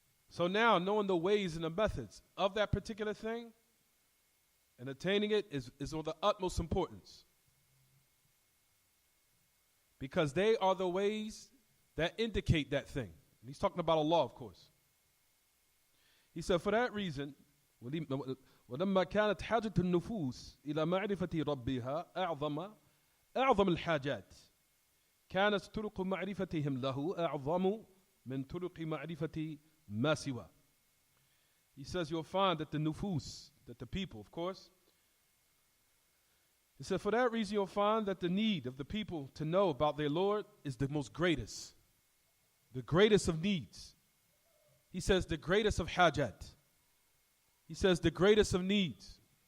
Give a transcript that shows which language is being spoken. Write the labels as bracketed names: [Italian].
[English] So now, knowing the ways and the methods of that particular thing and attaining it is of the utmost importance. Because they are the ways that indicate that thing. And he's talking about Allah, of course. He said, for that reason, [Arabic] وَلَمَّا كَانَتْ حَاجَةُ النُّفُوسِ إِلَى مَعْرِفَةِ رَبِّهَا أَعْظَمَ الْحَاجَاتِ كَانَتْ طُرُقُ مَعْرِفَتِهِمْ لَهُ أَعْظَمُ مِنْ طُرُقِ مَعْرِفَةِ مَا سِوَى. [English] He says you'll find that the nufus, that the people, of course, he said for that reason you'll find that the need of the people to know about their Lord is the most greatest, the greatest of needs. He says the greatest of hajat. He says the greatest of needs.